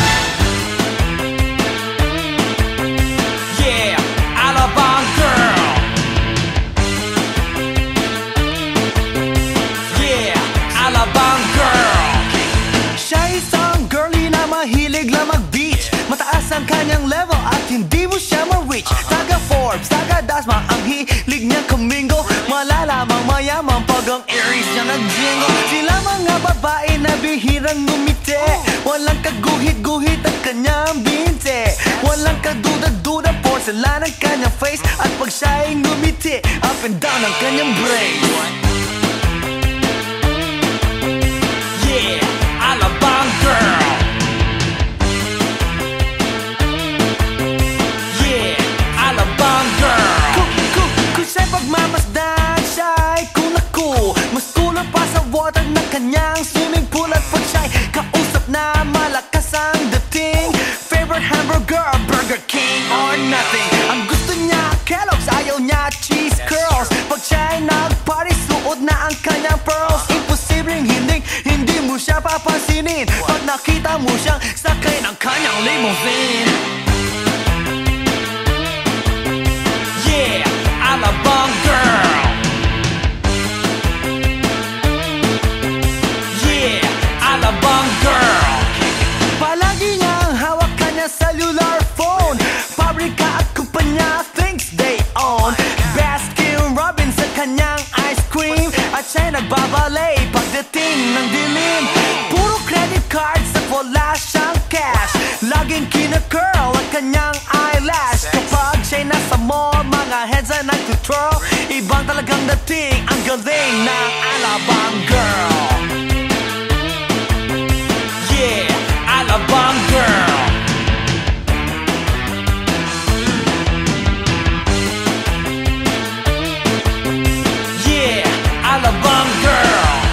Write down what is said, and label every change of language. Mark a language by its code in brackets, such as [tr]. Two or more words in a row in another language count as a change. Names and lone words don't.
[en] Yeah, Alabang girl. Yeah, Alabang girl. [tl] Siya isang girlie na mahilig lang mag-beach. Mataas ang kanyang level at hindi mo siya ma-reach. Taga Forbes, taga Dasma, ang hilig niyang kumingo. Malalamang mayaman pag ang Aries niya nag-jingle. Sila mga babae na bihirang ngumiti. Walang kaguhit-guhit ang kanyang binte. Walang kaduda-duda, porcelain ang kanyang face. At pag siya'y ngumiti, [en] up and down [tl] ang kanyang [en] brain. Yeah, Alabang girl. Yeah, Alabang girl. [tl] Kung siya'y pagmamasdan, siya'y kunaku. Mas kulang pa sa water ng kanyang [en] swimming pool. [tl] At pag siya'y kausap na malakas ang dating, [en] favorite hamburger, Burger King or nothing. [tl] Ang gusto niya Kellogg's, ayaw niya cheese curls. Pag siya'y nag-party, suot na ang kanyang pearls. Imposibleng hindi mo siya papansinin pag nakita mo siyang sakay ng kanyang limousine. [en] Yeah, Alabang girl. Yeah, Alabang girl. [tl] Palagi niyang hawak kanyang [en] cellular phone. [tl] Pabrika at kumpanya [en] thinks they own. [tl] Baskin Robbins sa kanyang ice cream. At siya'y nagbabalay pagdating ng dilim. Puro [en] credit cards [tl] at wala siyang cash. Laging kina-curl ang kanyang eyelash. Kapag siya'y nasa mall, mga heads ay nag-twirl. Ibang talagang dating, ang galing ng Alabang girl. [en] Yeah, Alabang girl. Yeah, Alabang girl.